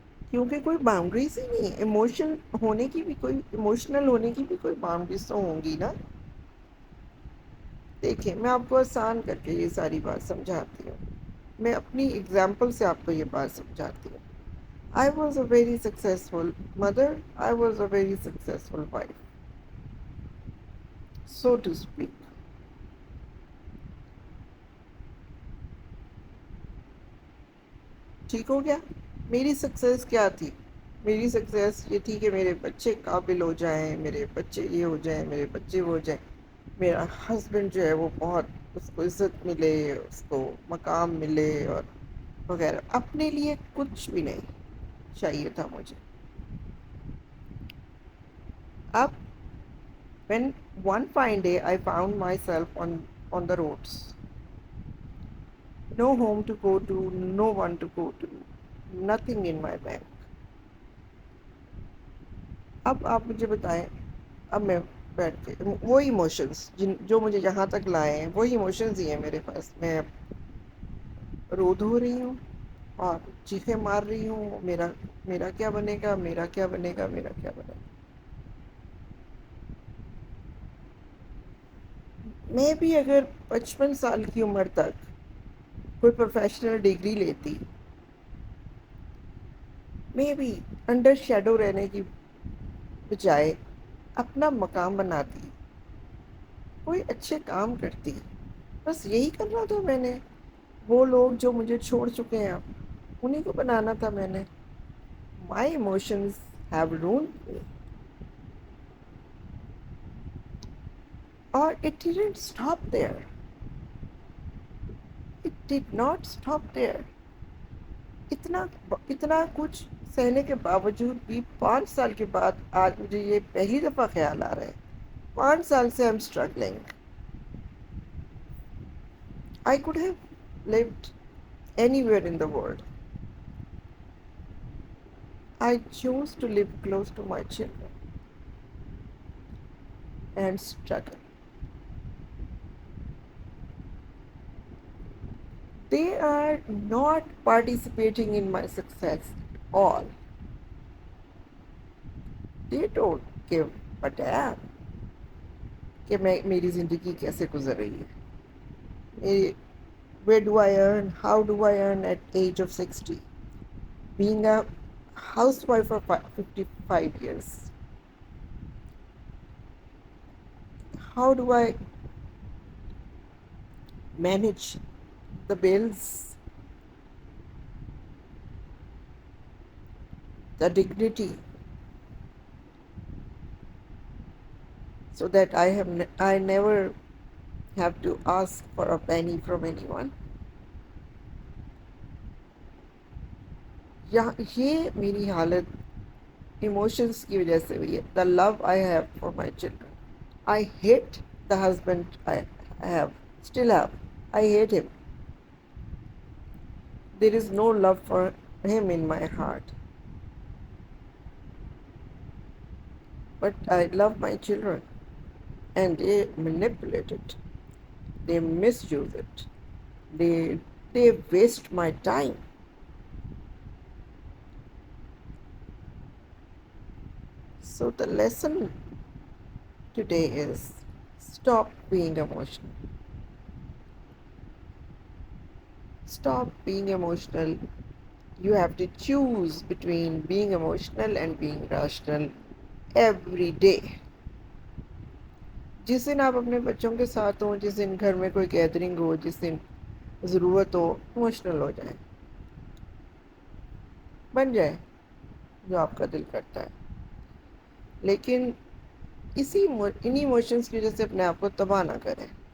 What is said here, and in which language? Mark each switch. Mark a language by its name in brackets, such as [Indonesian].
[Urdu] کیونکہ کوئی باؤنڈریز ہی نہیں ہے. ایموشنل ہونے کی بھی کوئی باؤنڈریز تو ہوں گی نا. دیکھیں میں آپ کو آسان کر کے یہ ساری بات سمجھاتی ہوں. میں اپنی اگزامپل سے آپ کو یہ بات سمجھاتی ہوں. [English] I was a very successful mother. I was a very successful wife, so to speak. [Urdu] ٹھیک ہو گیا؟ میری سکسیس کیا تھی؟ میری سکسیس یہ تھی کہ میرے بچے قابل ہو جائیں، میرے بچے یہ ہو جائیں، میرے بچے وہ ہو جائیں، میرا ہسبینڈ جو ہے وہ بہت اس کو عزت ملے، اس کو مقام ملے اور وغیرہ. اپنے لیے کچھ بھی نہیں چاہیے تھا مجھے. [English] اب when one fine day I found myself on the roads, no home to go to, no one to go to, nothing in my bank. [Urdu] اب آپ مجھے بتائیں، اب میں بیٹھ کے وہی ایموشنز جو مجھے یہاں تک لائے ہیں وہی ایموشنز ہی ہیں میرے پاس. میں رو دھو رہی ہوں اور چیخیں مار رہی ہوں، میرا کیا بنے گا، میرا کیا بنے گا، میرا کیا بنے گا. میں بھی اگر 55 سال کی عمر تک کوئی پروفیشنل ڈگری لیتی، میں بھی انڈر شیڈو رہنے کی بجائے اپنا مقام بناتی، کوئی اچھے کام کرتی. بس یہی کرنا تھا میں نے. وہ لوگ جو مجھے چھوڑ چکے ہیں اب انہیں کو بنانا تھا میں نے. [English] My emotions have ruined me. Or it didn't stop there. It did not stop there. [Urdu] اتنا کچھ سہنے کے باوجود بھی 5 سال کے بعد آج مجھے یہ پہلی دفعہ خیال آ رہا ہے. 5 سال سے [English] I'm struggling. I could have lived anywhere in the world. I chose to live close to my children and struggle. They are not participating in my success at all. They don't give a damn. [Urdu] کہ میں میری زندگی کیسے گزر رہی ہے. [English] میری where do I earn, how do I earn at age of 60, being a housewife for 55 years, how do I manage the bills, the dignity, so that I never have to ask for a penny from anyone. [Urdu] یہ میری حالت emotions کی وجہ سے ہوئی ہے. [English] The love I have for my children. I hate the husband I have, still have. I hate him. There is no love for him in my heart. But I love my children and they manipulate it. They misuse it. They waste my time. So the lesson today is stop being emotional. Stop being emotional. You have to choose between being emotional and being rational every day. [Urdu] جس دن آپ اپنے بچوں کے ساتھ ہوں, جس دن گھر میں کوئی گیدرنگ ہو, جس دن ضرورت ہو, ایموشنل ہو جائیں, بن جائے جو آپ کا دل کرتا ہے. لیکن انہی ایموشنس کی وجہ سے اپنے آپ کو تباہ نہ کریں.